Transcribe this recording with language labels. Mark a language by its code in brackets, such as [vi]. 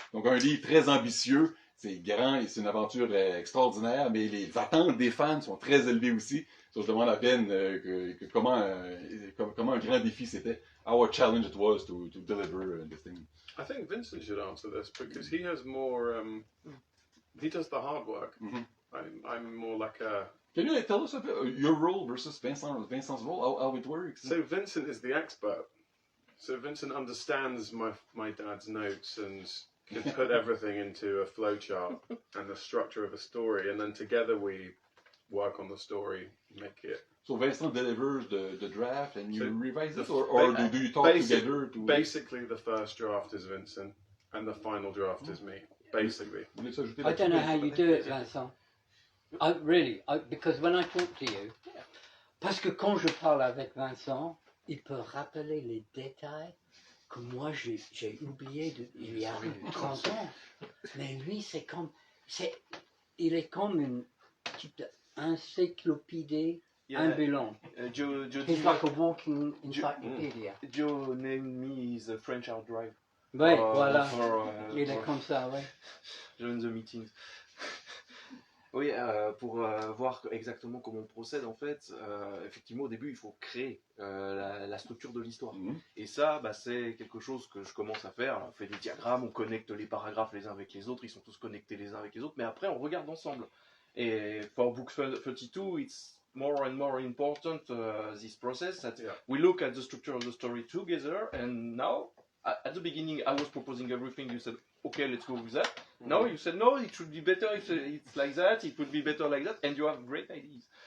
[fr] Donc un livre très ambitieux. C'est grand et c'est une aventure extraordinaire, mais les attentes des fans sont très élevées aussi. So, je demande à Ben comment un grand défi c'était. [en] How a challenge it was to deliver this thing. I think Vincent should answer this because he has more. He does the hard work. I'm more like a. Can you tell us your role versus Vincent's role? How it works? So Vincent is the expert. So Vincent understands my dad's notes and can put everything into a flowchart and the structure of a story, and then together we work on the story, make it. So Vincent delivers the draft and you revise it, or do you talk together? Basically, the first draft is Vincent, and the final draft is me. Basically. I don't know how you do it, Vincent. Because when I talk to you, [fr] parce que quand je parle avec Vincent, il peut rappeler les détails que moi j'ai oublié il y a 30 ans. Mais lui, il est comme une petite encyclopédie ambulante. [en] He's like a walking encyclopedia. Joe named me is a French hard drive. [fr] Oui, voilà. Il est comme ça, oui. [en] Join the meetings. [fr] Oui, pour voir exactement comment on procède, en fait, effectivement, au début, il faut créer la structure de l'histoire. Et ça, c'est quelque chose que je commence à faire. On fait des diagrammes, on connecte les paragraphes les uns avec les autres, ils sont tous connectés les uns avec les autres, mais après, on regarde ensemble. [en] Et for Book 32, it's more and more important, this process, that we look at the structure of the story together, and now, at the beginning, I was proposing everything, you said, okay, let's go with that. No, you said no, it should be better if it's like that, it would be better like that, and you have great ideas.